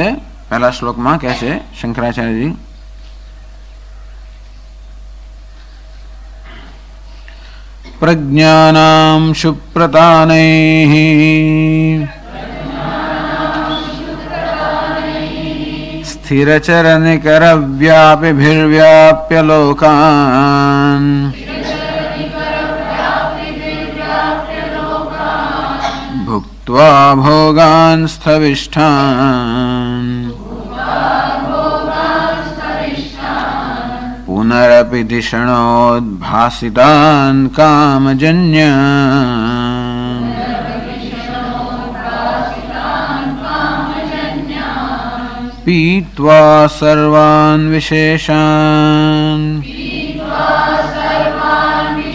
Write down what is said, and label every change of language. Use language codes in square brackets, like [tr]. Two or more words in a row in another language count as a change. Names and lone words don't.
[gu] પહેલા શ્લોકમાં કહે છે શંકરાચાર્યજી [sa] પ્રજ્ઞાનામ શુપ્રતાનૈઃ સ્થિરચરનિકરવ્યાપિभिर्व्याप्य लोकान् भुक्त्वा भोगान् स्थविष्ठान् पुनरपि धिषणोद्भासितान् कामजन्यान् पीत्वा सर्वान् विशेषान्